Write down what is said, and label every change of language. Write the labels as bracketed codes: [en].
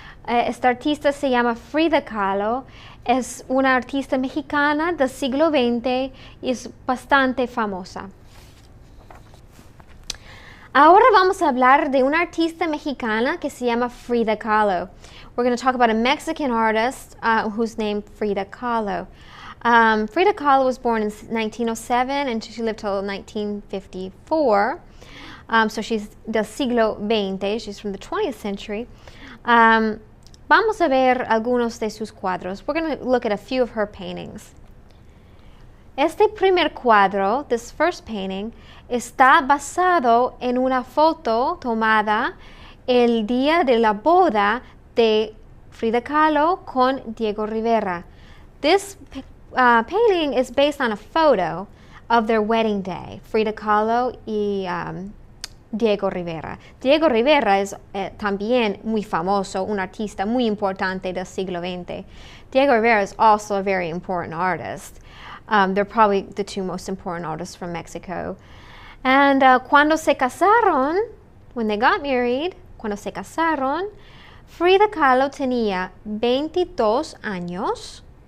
[es] Esta artista se llama Frida Kahlo. Es una artista mexicana del siglo XX y es bastante famosa. Ahora vamos a hablar de una artista mexicana que se llama Frida Kahlo. [en] We're going to talk about a Mexican artist who's named Frida Kahlo. Frida Kahlo was born in 1907 and she lived till 1954. So she's [es] del siglo XX, [en] she's from the 20th century. [es] Vamos a ver algunos de sus cuadros. [en] We're going to look at a few of her paintings. [es] Este primer cuadro, [en] this first painting, [es] está basado en una foto tomada el día de la boda de Frida Kahlo con Diego Rivera. [en] This painting is based on a photo of their wedding day, Frida Kahlo y Diego Rivera. [es] Diego Rivera es también muy famoso, un artista muy importante del siglo XX. [en] Diego Rivera is also a very important artist. They're probably the 2 most important artists from Mexico. And [es] cuando se casaron, [en] when they got married, [es] cuando se casaron, Frida Kahlo tenía 22 años.